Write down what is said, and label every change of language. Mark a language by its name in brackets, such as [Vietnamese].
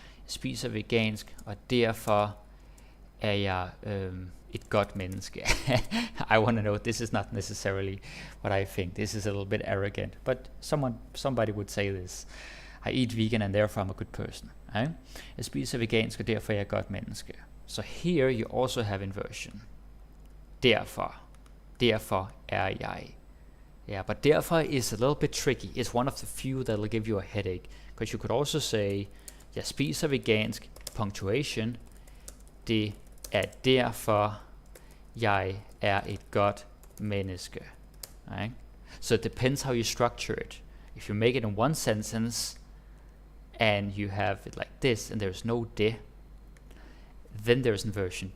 [Danish] Jeg spiser vegansk, og derfor er jeg et godt menneske. [English] I want to know, this is not necessarily what I think. This is a little bit arrogant, but somebody would say this. I eat vegan and therefore I'm a good person. Right? [Danish] Jeg spiser vegansk, og derfor er jeg et godt menneske. [English] So here you also have inversion. [Danish] Derfor er jeg. [English] Yeah, but derfor is a little bit tricky. It's one of the few that will give you a headache. Because you could also say, [Danish] jeg spiser vegansk, [English] punctuation. [Danish] Det er derfor, jeg er et godt menneske. [English] Right? So it depends how you structure it. If you make it in one sentence, and you have it like this, and there's no det, then there's inversion.